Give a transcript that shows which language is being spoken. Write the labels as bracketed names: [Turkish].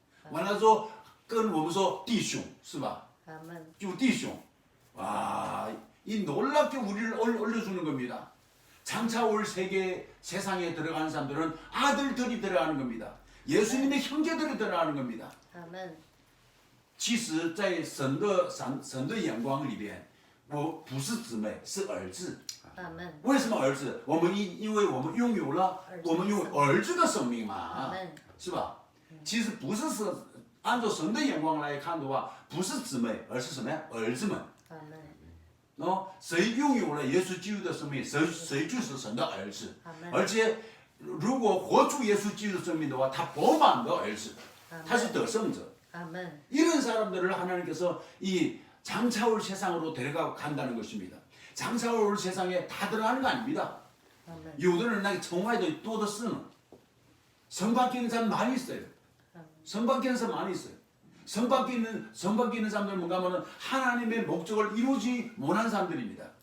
[Chinese] 完了说，跟我们说弟兄，是吧？ [Korean] 아멘. [Chinese] 주弟兄. [Korean] 와, 이 놀랍게 우리를 올려주는 겁니다. 장차 올 세상에 들어가는 사람들은 아들들이 들어가는 겁니다. 예수님의 형제들이 들어가는 겁니다. 아멘. [Chinese] 其实在神的眼光里边，我不是姊妹，是儿子。 [Korean] 아멘. [Chinese] 为什么儿子？因为我们拥有了我们拥有儿子的生命嘛， [Korean] 아멘. [Chinese] 是吧？其实不是按照神的眼光来看的话，不是姊妹，而是什么呀？儿子们。 [Korean] 아멘. [Chinese] 谁拥有了耶稣基督的生命，谁就是神的儿子。 [Korean] 아멘. [Chinese] 而且，如果活出耶稣基督的生命的话，他饱满的儿子，他是得胜者。 [Korean] 아멘. 이런 사람들을 하나님께서 이 장차올 세상으로 데려가 간다는 것입니다. 장차올 세상에 다 들어가는 거 아닙니다. 아멘. [Chinese] 有的人那个城外的多的是呢， [Korean] 성 밖에 있는 사람 많이 있어요. 성 밖에 있는 사람 많이 있어요. 성 밖에 있는 사람들 뭔가 하면은 하나님의 목적을 이루지 못한 사람들입니다.